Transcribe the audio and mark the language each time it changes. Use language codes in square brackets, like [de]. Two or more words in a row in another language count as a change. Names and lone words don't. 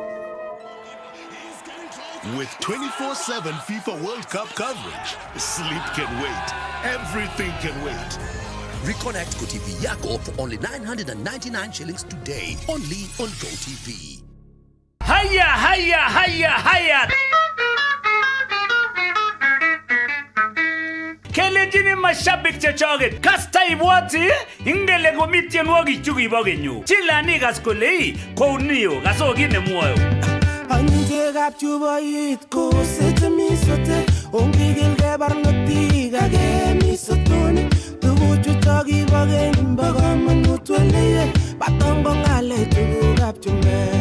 [en] With 24/7 FIFA World Cup coverage, sleep can wait. Everything can wait. Reconnect GoTV Yako for only 999 shillings today, only on GoTV. Haya! [kln] Kelejini mashabik chechoget kasta ibwati ingele komitienwogik chukibo kenyu chilani kaskolei kounio kasokine mwoyo Anjegap chuboit ko setemi sote ongigilge barnotik age misotoni tuguchu chokibo keny bakamanut wele batongo ngale tugukap chume.